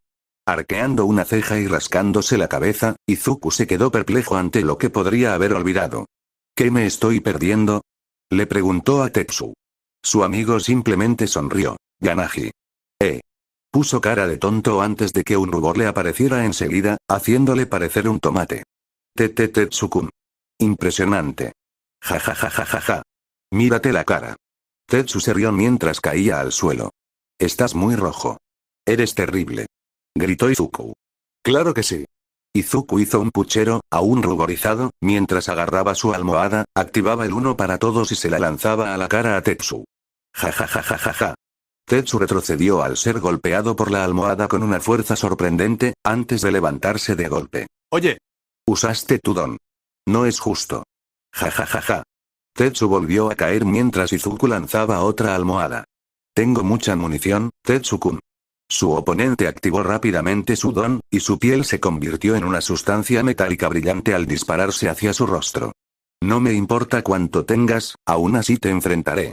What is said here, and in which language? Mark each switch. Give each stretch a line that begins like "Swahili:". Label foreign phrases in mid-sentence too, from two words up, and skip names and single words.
Spanish: Arqueando una ceja y rascándose la cabeza, Izuku se quedó perplejo ante lo que podría haber olvidado. ¿Qué me estoy perdiendo? Le preguntó a Tetsu. Su amigo simplemente sonrió. Yanagi. Puso cara de tonto antes de que un rubor le apareciera enseguida, haciéndole parecer un tomate. Tetsu-kun. Impresionante. Ja ja ja ja ja ja. Mírate la cara. Tetsu se rió mientras caía al suelo. Estás muy rojo. Eres terrible. Gritó Izuku. Claro que sí. Izuku hizo un puchero, aún ruborizado, mientras agarraba su almohada, activaba el uno para todos y se la lanzaba a la cara a Tetsu. Ja ja ja ja ja ja. Tetsu retrocedió al ser golpeado por la almohada con una fuerza sorprendente, antes de levantarse de golpe. Oye. Usaste tu don. No es justo. Ja ja ja ja. Tetsu volvió a caer mientras Izuku lanzaba otra almohada. Tengo mucha munición, Tetsu-kun. Su oponente activó rápidamente su don, y su piel se convirtió en una sustancia metálica brillante al dispararse hacia su rostro. No me importa cuánto tengas, aún así te enfrentaré.